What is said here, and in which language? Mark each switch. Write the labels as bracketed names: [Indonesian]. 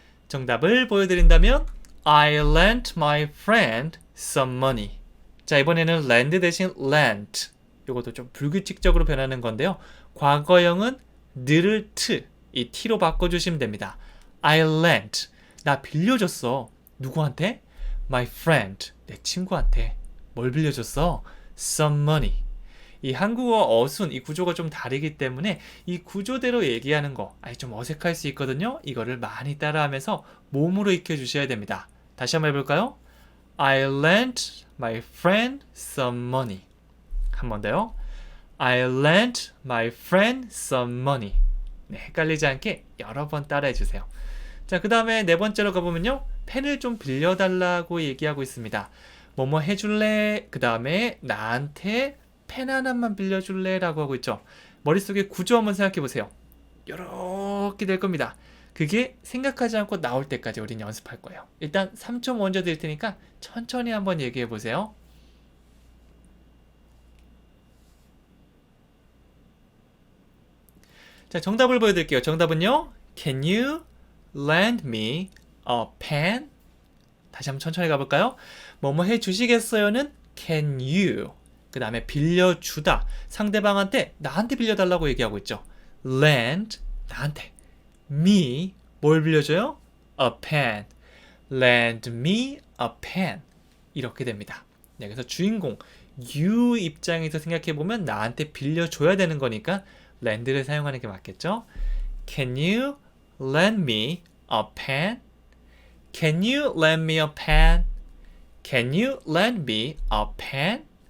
[Korean] 정답을 보여드린다면 [English] I lent my friend some money. [Korean] 자, 이번에는 lend 대신 lent. 이것도 좀 불규칙적으로 변하는 건데요. 과거형은 늘을 t, 이 t로 바꿔주시면 됩니다. [English] I lent. [Korean] 나 빌려줬어. 누구한테? [English] My friend. [Korean] 내 친구한테. 뭘 빌려줬어? [English] Some money. [Korean] 이 한국어 어순, 이 구조가 좀 다르기 때문에 이 구조대로 얘기하는 거 좀 어색할 수 있거든요. 이거를 많이 따라하면서 몸으로 익혀주셔야 됩니다. 다시 한번 해볼까요? [English] I lent my friend some money. [Korean] 한 번 더요. [English] I lent my friend some money. [Korean] 네, 헷갈리지 않게 여러 번 따라해주세요. 자, 그 다음에 네 번째로 가보면요. 펜을 좀 빌려달라고 얘기하고 있습니다. 뭐뭐 해줄래? 그 다음에 나한테 펜 하나만 빌려줄래? 라고 하고 있죠. 머릿속에 구조 한번 생각해 보세요. 이렇게 될 겁니다. 그게 생각하지 않고 나올 때까지 우린 연습할 거예요. 일단 3초 먼저 드릴 테니까 천천히 한번 얘기해 보세요. 자, 정답을 보여드릴게요. 정답은요. [English] Can you lend me a pen? [Korean] 다시 한번 천천히 가볼까요? 뭐뭐 해주시겠어요는 can you. 그 다음에 빌려주다. 상대방한테 나한테 빌려달라고 얘기하고 있죠. lend, 나한테. me, 뭘 빌려줘요? [English] a pen. lend me a pen. [Korean] 이렇게 됩니다. 네, 그래서 주인공 you 입장에서 생각해보면 나한테 빌려줘야 되는 거니까 lend를 사용하는 게 맞겠죠? [English] Can you lend me a pen? Can you lend me a pen? Can you lend me a pen?